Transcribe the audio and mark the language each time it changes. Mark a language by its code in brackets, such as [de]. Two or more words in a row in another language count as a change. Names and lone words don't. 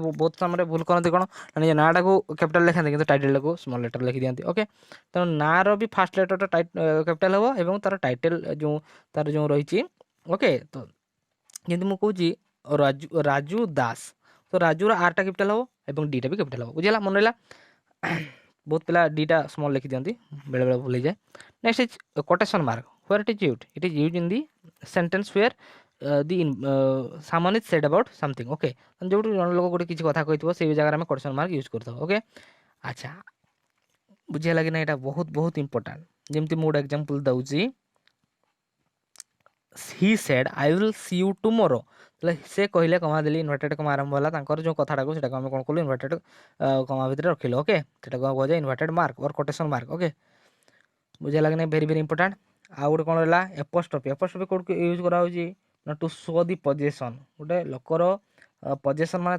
[or] ବହୁତ ସମୟରେ ଭୁଲ କରନ୍ତି କ'ଣ ନିଜ ନାଁଟାକୁ କ୍ୟାପିଟାଲ ଲେଖାନ୍ତି କିନ୍ତୁ ଟାଇଟେଲଟାକୁ [en] small letter [or] ଲେଖିଦିଅନ୍ତି ଓକେ ତେଣୁ ନାଁର ବି [en] first letterଟା [or] କ୍ୟାପିଟାଲ ହେବ ଏବଂ ତାର ଟାଇଟେଲ ଯେଉଁ ରହିଛି ଓକେ ତ ଯେମିତି ମୁଁ କହୁଛି ରାଜୁ ଦାସ ତ ରାଜୁର ଆର୍ଟା କ୍ୟାପିଟାଲ ହେବ ଏବଂ ଡିଟା ବି କ୍ୟାପିଟାଲ ହେବ ବୁଝିଲା ମନେ ରହିଲା ବହୁତ ପିଲା ଡିଟା ସ୍ମଲ୍ ଲେଖିଦିଅନ୍ତି ବେଳେବେଳେ ଭୁଲ ହେଇଯାଏ [en] next is quotation mark where it is used in the sentence where the someone is said about something okay [or] ଯେଉଁଠି ଜଣେ ଲୋକ ଗୋଟେ କିଛି କଥା କହିଥିବ ସେଇ ଜାଗାରେ ଆମେ [en] quotation mark use [or] କରିଥାଉ ଓକେ ଆଚ୍ଛା ବୁଝିହେଲା କି ନା ଏଇଟା ବହୁତ ବହୁତ ଇମ୍ପୋର୍ଟାଣ୍ଟ ଯେମିତି ମୁଁ ଗୋଟେ ଏକ୍ଜାମ୍ପଲ୍ ଦେଉଛି [en] he said I will see you tomorrow [or] ତାହେଲେ ସେ କହିଲେ କମା ଦେଲି [en] inverted comma [or] ଆରମ୍ଭ ହେଲା ତାଙ୍କର ଯେଉଁ କଥାଟାକୁ ସେଟାକୁ ଆମେ କ'ଣ କଲୁ [en] inverted comma [or] ଭିତରେ ରଖିଲୁ ଓକେ ସେଟାକୁ କୁହାଯାଏ [en] inverted mark or quotation [or] ମାର୍କ ଓକେ ବୁଝିହେଲା କି ନାହିଁ [en] very very important [or] ଆଉ ଗୋଟେ କ'ଣ ରହିଲା ଏପୋଷ୍ଟ୍ରଫି କେଉଁଠି ୟୁଜ୍ କରାହେଉଛି ନା [en] to show the possession [or] ଗୋଟେ ଲୋକର ପଜେସନ୍ ମାନେ